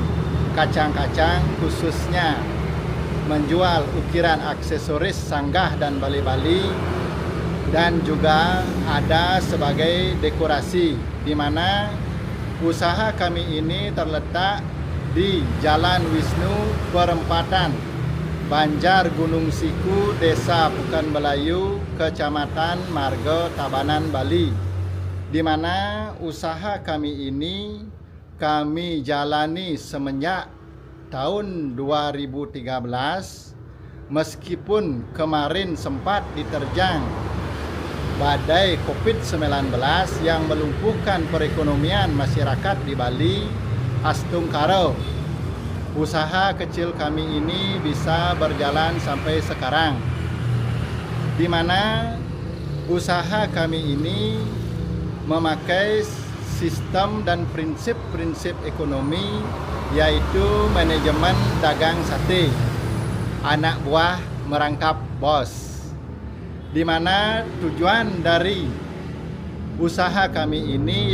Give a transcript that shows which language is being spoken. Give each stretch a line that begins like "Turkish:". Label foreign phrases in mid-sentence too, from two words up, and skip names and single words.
Indonesian: kacang-kacang, khususnya menjual ukiran aksesoris sanggah dan bali-bali, dan juga ada sebagai dekorasi, di mana usaha kami ini terletak di Jalan Wisnu, Perempatan Banjar Gunung Siku, Desa Pukan Belayu, Kecamatan Marga, Tabanan, Bali. Di mana usaha kami ini kami jalani semenjak tahun 2013, meskipun kemarin sempat diterjang badai COVID-19 yang melumpuhkan perekonomian masyarakat di Bali astung karo. Usaha kecil kami ini bisa berjalan sampai sekarang, di mana usaha kami ini memakai sistem dan prinsip-prinsip ekonomi, yaitu manajemen dagang sate, anak buah merangkap bos, di mana tujuan dari usaha kami ini